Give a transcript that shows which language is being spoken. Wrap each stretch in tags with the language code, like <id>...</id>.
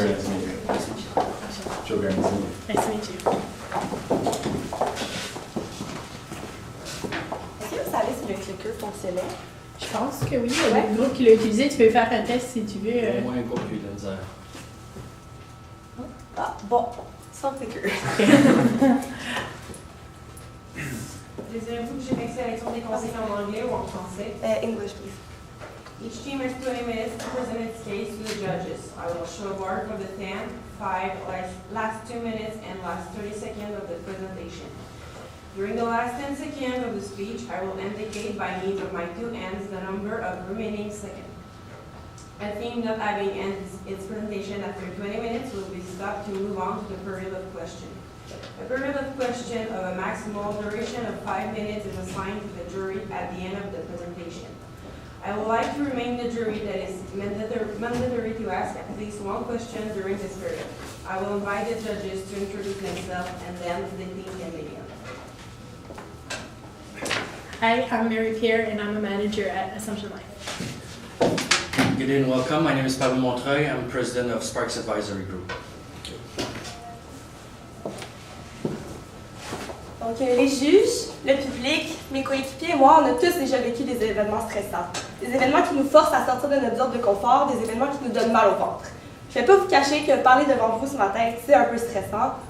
<en>Joe, very nice to meet you. Nice to meet you.</en> <fr>Est-ce que vous savez si le clicker fonctionnait? Je pense que oui, il y a des groupes qui l'ont utilisé. Tu peux faire un test si tu veux. Moins un groupe qui a eu de la misère. Ah, bon, sans clicker. Désirez-vous que j'ai une sélection des conseils en anglais ou en français?</fr> <en>English, please. Each team has 20 minutes to present its case to the judges. I will show a bar of the 10, 5, last 2 minutes, and last 30 seconds of the presentation. During the last 10 seconds of the speech, I will indicate by means of my two hands the number of remaining seconds. A team not having ended its presentation after 20 minutes will be stopped to move on to the period of question. A period of question of a maximal duration of 5 minutes is assigned to the jury at the end of the presentation. I would like to remind the jury that it is mandatory to ask at least one question during this period. I will invite the judges to introduce themselves and then the team can begin. Hi, I'm Mary Pierre and I'm a manager at Assumption Life. Good day and welcome. My name is Pablo Montreuil. I'm president of Sparks Advisory Group.</en> <fr>Donc, les juges, le public, mes coéquipiers et moi, on a tous déjà vécu des événements stressants. Des événements qui nous forcent à sortir de notre zone de confort, des événements qui nous donnent mal au ventre. Je ne vais pas vous cacher que parler devant vous ce matin, c'est un peu stressant.</fr>